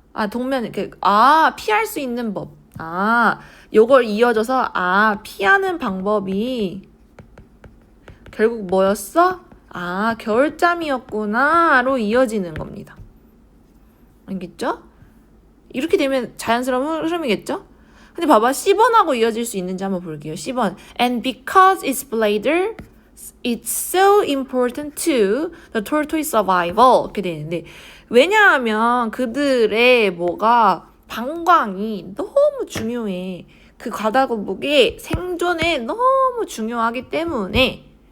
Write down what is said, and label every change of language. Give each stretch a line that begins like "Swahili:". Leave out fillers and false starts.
Korean: 동면 피할 수 있는 법. 요걸 이어져서 피하는 방법이 결국 뭐였어? 겨울잠이었구나로 이어지는 겁니다. 알겠죠? 이렇게 되면 자연스러운 흐름이겠죠? 근데 봐봐, C번하고 이어질 수 있는지 한번 볼게요. C번.
English: And because its bladder, it's so important to the tortoise survival.
Korean: 이렇게 되는데 왜냐하면 그들의 방광이 너무 중요해. 그 바다거북의 생존에 너무 중요하기 때문에.